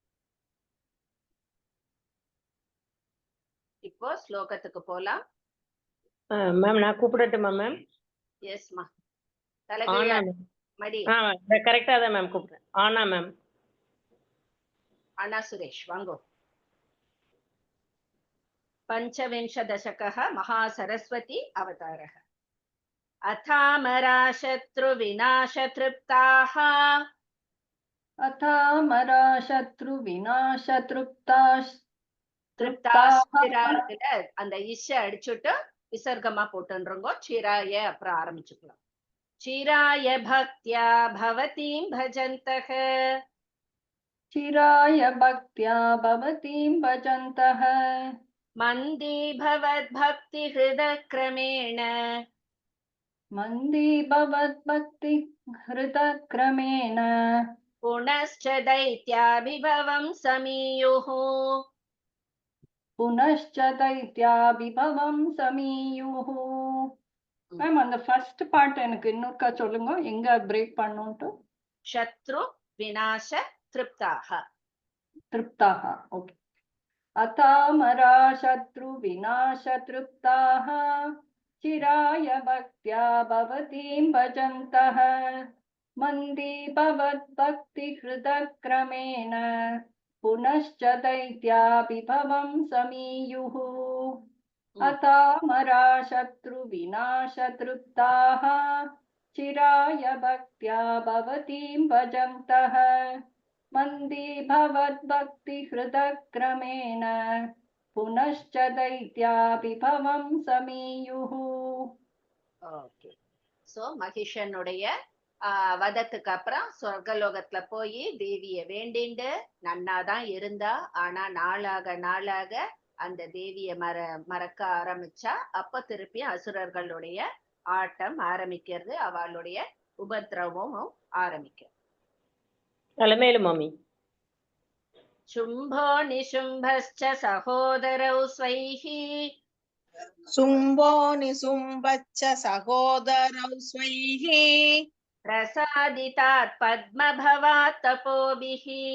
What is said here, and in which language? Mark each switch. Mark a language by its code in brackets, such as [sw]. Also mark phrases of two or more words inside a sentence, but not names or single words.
[ta] இப்போ ஸ்லோகத்துக்கு போலாம். மேம் நான் கூப்பிடட்டுமா மேம்? எஸ்மா. தலைகீழ மடி. கரெக்டா தான் மேம் கூப்பிடுறேன். ஆனா மேம். அண்ணா சுரேஷ் வாங்கோ. [sa] பஞ்சவிंश दशकः महासरस्वती अवतारः। अथामरा शत्रुविनाशतृप्ताः [ta] அந்த இஷ அடிச்சுட்டு விசர்க்கமா போட்டுருங்கோ. [sa] சிராய [ta] அப்புறம் ஆரம்பிச்சுக்கலாம். [sa] चिराय भक्त्या भवतीं भजन्तः, चिराय भक्त्या भवतीं भजन्तः, मन्दी भवद्भक्ति हृदक्रमेण, मन्दी भवद्भक्ति हृदक्रमेण, पुनश्च दैत्याभिभवं समीयुः, पुनश्च दैत्याभिभवं समीयुः. [ta] மேம் அந்த [en] first part [ta] எனக்கு இன்னொருக்கா சொல்லுங்க, எங்க பிரேக் பண்ணனும்ட்டு. [sa] शत्रु विनाश तृप्ताः. [ta] திருப்தாக, ஓகே. [sa] अथामरा शत्रु विनाश तृप्ताः चिराय भक्त्या भवतीं भजन्तः, मन्दी भवद्भक्ति हृदक्रमेण, पुनश्च दैत्याभिभवं समीयुः. अथामरा शत्रु विनाश तृप्ताः चिराय भक्त्या भवतीं भजन्तः, मन्दी भवद्भक्ति हृदक्रमेण, पुनश्च दैत्याभिभवं समीयुः. [ta] ஓகே. சோ மகிஷனுடைய வதத்துக்கு அப்புறம் சொர்க்கலோகத்துல போய் தேவிய வேண்டிண்டு நன்னாதான் இருந்தா. ஆனா நாளாக நாளாக அந்த தேவிய மறக்க ஆரம்பிச்சா. அப்ப திருப்பி அசுரர்களுடைய ஆட்டம் ஆரம்பிக்கிறது, அவளுடைய உபத்திரவமும் ஆரம்பிக்கிறது. மேலு மாமி. [sa] शुम्भो निशुम्भश्च सहोदरौ स्वैः, शुम्भो निशुम्भश्च सहोदरौ स्वैः, प्रसादितात् पद्मभवात् तपोभिः,